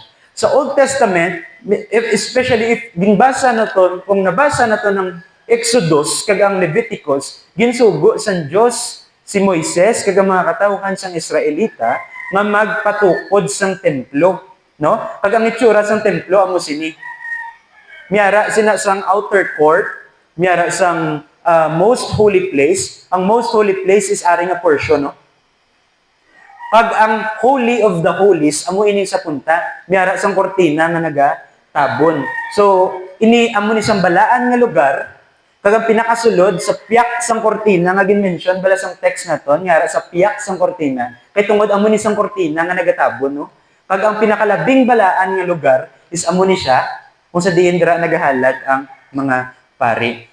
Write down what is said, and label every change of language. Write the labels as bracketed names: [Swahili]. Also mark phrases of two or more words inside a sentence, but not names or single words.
[Hiligaynon] Sa Old Testament, [English] especially if [Hiligaynon] ginbasa naton, kung nabasa naton ng Exodus kag ang Leviticus, ginsugo sa Dios si Moises kag ang mga katawhan sang Israelita nga magpatukod sang templo, no? Kag ang itsura sang templo amo sini. Miyara sina sang [English] outer court, [Hiligaynon] miyara sang [English] most holy place. [Hiligaynon] Ang [English] most holy place [Hiligaynon] is ari nga portion, no? Pag ang [English] holy of the holies, [Hiligaynon] amo ini sa punta, miyara sang kortina nga nagatabon. So, ini amo ni sang balaan nga lugar Kag ang pinakasulod sa piyak sang kortina nga gin-mention bala sang text naton nga sa piyak sang kortina. Kay tungod amo ni sang kortina nga nagatabon no. Kag ang pinakalabing balaan nga lugar is amo ni siya kung sa diin dira nagahalad ang mga pari.